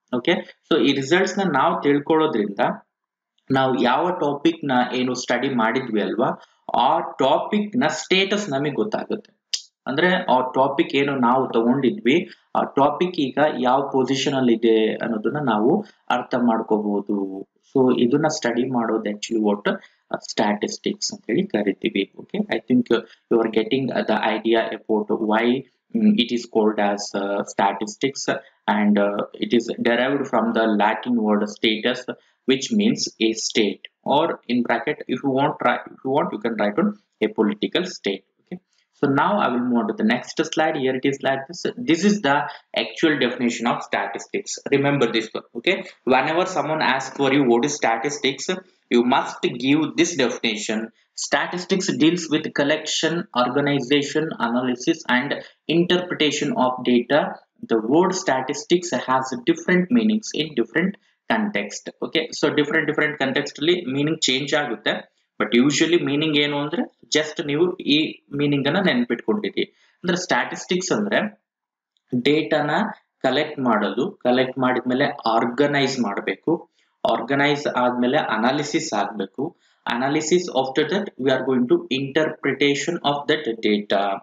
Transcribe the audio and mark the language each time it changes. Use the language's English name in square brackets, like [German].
[Kannada] Okay, so ಈ results ನಾವು ತಿಳ್ಕೊಳ್ಳೋದ್ರಿಂದ ನಾವು ಯಾವ ಟಾಪಿಕ್ ಏನು ಸ್ಟಡಿ ಮಾಡಿದ್ವಿ ಅಲ್ವಾ, ಆ ಟಾಪಿಕ್ ಸ್ಟೇಟಸ್ ನಮಗೆ ಗೊತ್ತಾಗುತ್ತೆ. ಅಂದ್ರೆ ಆ ಟಾಪಿಕ್ ಏನು ನಾವು ತಗೊಂಡಿದ್ವಿ, ಆ ಟಾಪಿಕ್ ಈಗ ಯಾವ ಪೊಸಿಷನ್ ಅಲ್ಲಿ ಇದೆ ಅನ್ನೋದನ್ನ ನಾವು ಅರ್ಥ ಮಾಡ್ಕೋಬಹುದು. ಸೊ ಇದನ್ನ ಸ್ಟಡಿ ಮಾಡೋದು ಆಕ್ಚುಲಿ ವಾಟ್ ಸ್ಟ್ಯಾಟಿಸ್ಟಿಕ್ಸ್ ಅಂತ ಹೇಳಿ ಕರಿತೀವಿ. [English] Okay, I think you are getting the idea about why it is called as statistics, and it is derived from the Latin word status, which means a state, or in bracket if you want you can write on a political state. Okay, so now I will move on to the next slide. Here it is like this. This is the actual definition of statistics. Remember this one. Okay, whenever someone asks for you what is statistics, you must give this definition. Statistics deals with collection, organization, analysis and interpretation of data. The word statistics has different meanings in different context. [Kannada] Okay, so different context ಅಲ್ಲಿ meaning change ಆಗುತ್ತೆ, but usually meaning ಏನು ಅಂದ್ರೆ just ನೀವು ಈ meaning ಅನ್ನ ನೆನ್ಪಿಟ್ಕೊಂಡಿರಿ. ಅಂದ್ರೆ statistics ಅಂದ್ರೆ ಡೇಟಾನ collect ಮಾಡೋದು, ಕಲೆಕ್ಟ್ ಮಾಡಿದ್ಮೇಲೆ ಆರ್ಗನೈಸ್ ಮಾಡಬೇಕು, ಆರ್ಗನೈಸ್ ಆದ್ಮೇಲೆ ಅನಾಲಿಸಿಸ್ ಆಗ್ಬೇಕು, analysis [English] After that we are going to interpretation of that data.